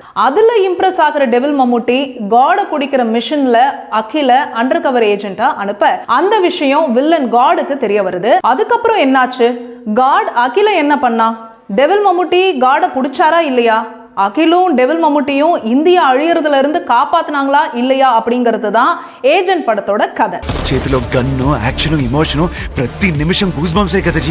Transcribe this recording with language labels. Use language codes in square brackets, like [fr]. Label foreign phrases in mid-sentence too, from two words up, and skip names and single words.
[ta] அதுல இம்ப்ரெஸ் ஆகிற டெவில் மம்முட்டி காட பிடிக்கிற மிஷன்ல அகில [en] under cover [ta] ஏஜென்ட்டா அனுப்ப அந்த விஷயம் வில்லன் காடுக்கு தெரிய வருது. அதுக்கப்புறம் என்னாச்சு? காட் அகில என்ன பண்ணா? டெவில் மம்முட்டி காட பிடிச்சாரா இல்லையா? அகிலும் டெவில் மம்முட்டியும் இந்தியா அழியறதுல இருந்து காப்பாத்துனாங்களா இல்லையா அப்படிங்கிறது தான் ஏஜென்ட் படத்தோட கதை. [te] చేతిలో గన్ను [en] action emotion [te] ప్రతి నిమిషం [en] goose bumps [te] కదా జీ.